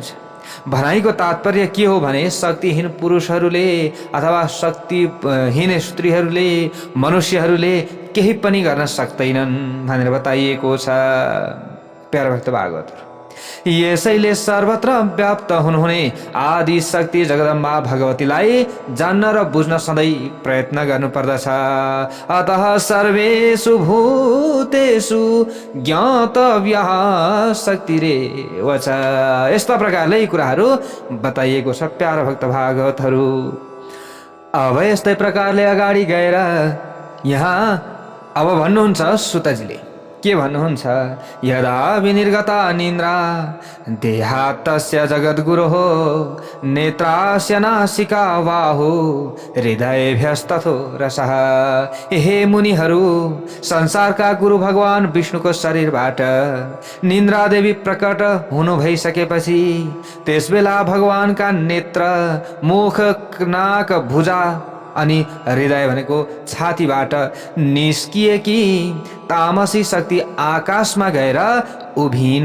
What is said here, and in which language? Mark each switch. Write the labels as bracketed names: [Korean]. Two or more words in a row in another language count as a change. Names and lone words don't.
[Nepali] भनाइको तात्पर्य के हो भने, शक्तिहीन पुरुषहरूले अथवा शक्तिहीन स्त्रीहरूले, मनुष्यहरूले केही पनि गर्न सक्दैनन् भनेर बताइएको छ। प्यारा भक्त भागवत। यसैले सर्वत्र व्याप्त हुनुहुने आदि शक्ति जगदम्बा भगवतीलाई जान्न र बुझ्न सधैँ प्रयत्न गर्नुपर्दछ। [Sanskrit] अतः सर्वेषु भूतेषु ज्ञातव्यः शक्तिरेव च। [Nepali] यस्ता प्रकारले कुराहरू बताइएको छ प्यारा भक्त भागवतहरू। अब यस्तै प्रकारले अगाडि गएर यहाँ अब भन्नुहुन्छ सुतजीले के भन्नुहुन्छ? [Sanskrit] यदा विनिर्गता निन्द्रा देहात् तस्य जगद्गुरोः नेत्रास्य नासिका बाहु हृदयेभ्यस्तथो रसः। [Nepali] हे मुनिहरू, संसारका गुरु भगवान विष्णुको शरीरबाट निन्द्रा देवी प्रकट हुनु भइसकेपछि त्यसबेला भगवानका नेत्र, मुख, नाक, भुजा अनि हृदय भनेको छातीबाट निस्किएकी तामसी शक्ति आकाशमा गएर उभिन्।